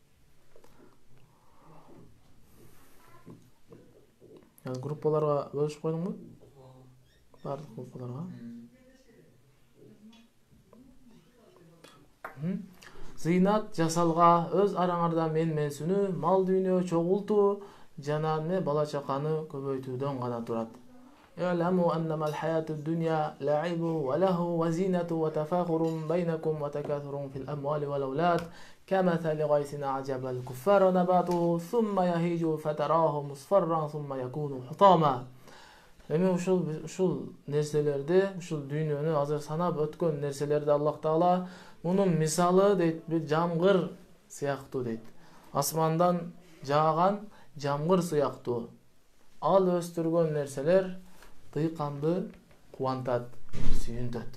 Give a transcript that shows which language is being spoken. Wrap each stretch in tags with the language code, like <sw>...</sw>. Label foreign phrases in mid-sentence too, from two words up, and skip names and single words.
<ky>Группаларга бөлүшүп койдуңбу? Бардык группаларга. Зыйнат жасалга, өз араңарда менсүнүү, мал дүйнө чогултуу жана бала чаканы көбөйтүүдөн гана турат.</ky> <ar>اعلموا أنما الحياة الدنيا لعب ولهو وزينة وتفاخر بينكم وتكاثر في الأموال والأولاد كمثل غيث أعجب الكفار نباته ثم يهيج فتراه مصفرا ثم يكون حطاما.</ar> <ky>ушул нерселерди, ушул дүйнөнү азыр санап өткөн нерселерди Аллах Таала мунун мисалы дейт, бир жамгыр сыяктуу дейт. Асмандан жааган жамгыр сыяктуу. Ал өстүргөн нерселер дыйканды кубантат, сүйүнтөт.</ky>